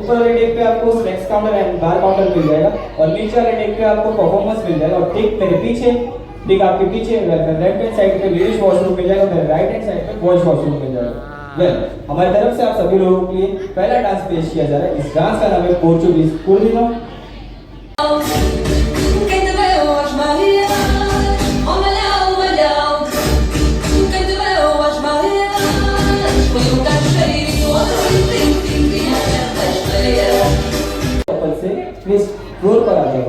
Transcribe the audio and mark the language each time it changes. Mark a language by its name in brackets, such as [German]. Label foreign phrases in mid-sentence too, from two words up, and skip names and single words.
[Hindi] ऊपर वाले डेक पे आपको [English] snacks counter and bar counter [Hindi] मिल जाएगा और नीचे वाले डेक पे आपको परफॉर्मेंस मिल जाएगा। और ठीक मेरे पीछे, ठीक आपके पीछे [English] left hand side [Hindi] पे [English] ladies washroom [Hindi] मिल जाएगा, मेरे [English] right hand side [Hindi] पे [English] boys washroom [Hindi] मिल जाएगा। वेल हमारी तरफ से आप सभी लोगों के लिए पहला डांस पेश किया जा रहा है। इस डांस का नाम है पोर्चुगीज कुर्दिनो। [Portuguese] Quem te vê hoje Maria, oh malhão, malhão. Quem te vê hoje Maria, foi cacheiro, tim, tim, tim, [Hindi] कपल से प्लीज फ्लोर पर आ जाओ।